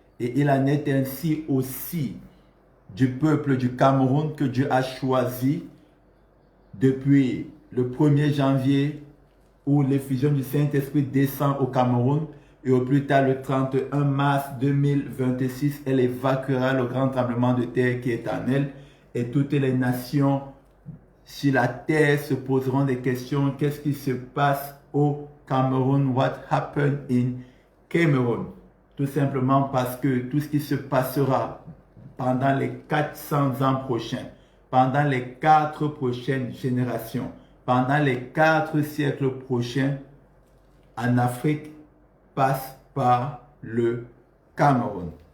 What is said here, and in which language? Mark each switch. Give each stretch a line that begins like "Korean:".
French: Et il en est ainsi aussi du peuple du Cameroun que Dieu a choisi depuis le 1er janvier où l'effusion du Saint-Esprit descend au Cameroun, et au plus tard le 31 mars 2026, elle évacuera le grand tremblement de terre qui est en elle, et toutes les nations sur la terre se poseront des questions. Qu'est-ce qui se passe au Cameroun?
English: What happened in Cameroon?
French: Tout simplement parce que tout ce qui se passera pendant les 400 ans prochains pendant les 4 prochaines générations, pendant les 4 siècles prochains, en Afrique, passe par le Cameroun.